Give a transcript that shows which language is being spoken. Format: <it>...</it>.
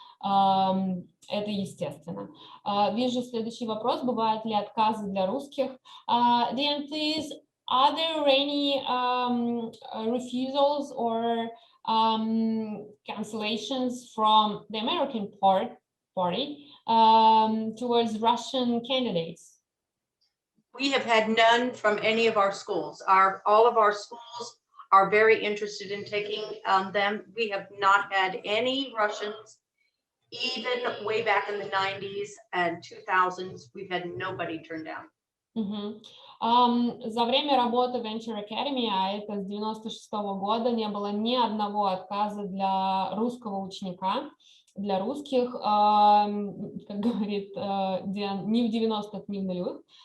<ru>Это естественно. Вижу следующий вопрос. Бывают ли отказы для русских?</ru> <en>DIAN, please. Are there any refusals or cancellations from the American party towards Russian candidates? We have had none from any of our schools. All of our schools are very interested in taking them. We have not had any Russians, even way back in the 90s and 2000s. We've had nobody turned down.</en> <ru>За время работы Venture Academy, а это с 96-го года, не было ни одного отказа для русского ученика, для русских, как говорит Диан, ни в 90-х, ни в нулевых.</ru>